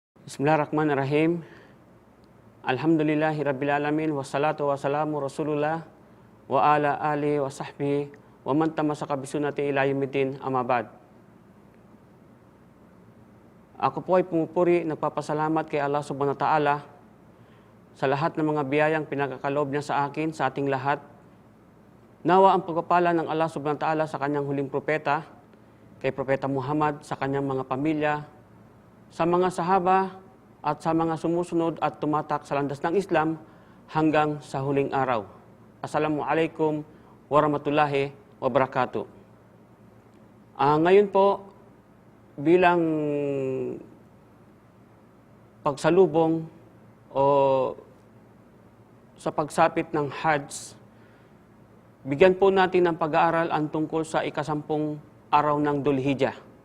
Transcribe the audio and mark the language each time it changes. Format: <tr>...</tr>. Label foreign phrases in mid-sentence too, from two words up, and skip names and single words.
<ar>بسم الله الرحمن الرحيم الحمد لله رب العالمين. والصلاة والسلام رسول الله وعلى آله وصحبه ومن تمسك بسنته إلى يوم الدين أما بعد.</ar> <tl>Ako po ay pumupuri, nagpapasalamat kay Allah</tl> <ar>سبحانه وتعالى</ar> <tl>sa lahat ng mga biyayang pinagkakaloob niya sa akin, sa ating lahat. Nawa ang pagpapala ng Allah</tl> <ar>سبحانه وتعالى</ar> <tl>sa kanyang huling propeta, kay Propeta Muhammad, sa kanyang mga pamilya, sa mga sahaba at sa mga sumusunod at tumatak sa landas ng Islam hanggang sa huling araw.</tl> <ar>السلام عليكم ورحمة الله وبركاته.</ar> <tl>Ngayon po, bilang pagsalubong o sa pagsapit ng Hajj, bigyan po natin ng pag-aaral ang tungkol sa ikasampung araw ng Dhul-Hijjah.</tl>